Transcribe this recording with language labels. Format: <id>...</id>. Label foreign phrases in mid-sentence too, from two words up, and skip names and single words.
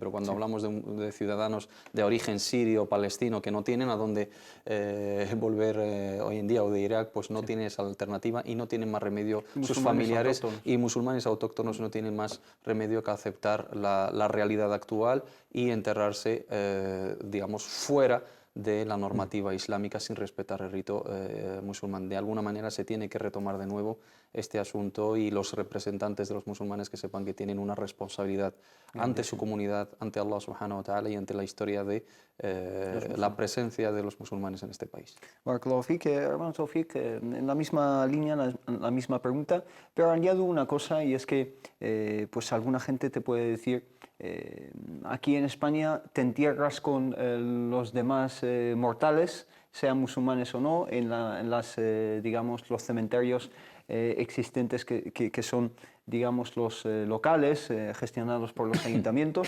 <es>Pero cuando hablamos de ciudadanos de origen sirio o palestino que no tienen a dónde volver hoy en día, o de Irak, pues no tienen esa alternativa y no tienen más remedio, sus familiares y musulmanes autóctonos no tienen más remedio que aceptar la realidad actual y enterrarse, digamos, fuera de la normativa islámica, sin respetar el rito musulmán. De alguna manera se tiene que retomar de nuevo este asunto, y los representantes de los musulmanes que sepan que tienen una responsabilidad ante su comunidad, ante Allah</es> <ar>سبحانه وتعالى,</ar> <es>y ante la historia de la presencia de los musulmanes en este país.</es> <ar>بارك الله فيك,</ar> <es>hermano Taufik, en la misma línea, la misma pregunta, pero añado una cosa, y es que pues alguna gente te puede decir, aquí en España te entierras con los demás mortales, sean musulmanes o no, en digamos, los cementerios existentes que son, digamos, los locales, gestionados por los ayuntamientos.</es>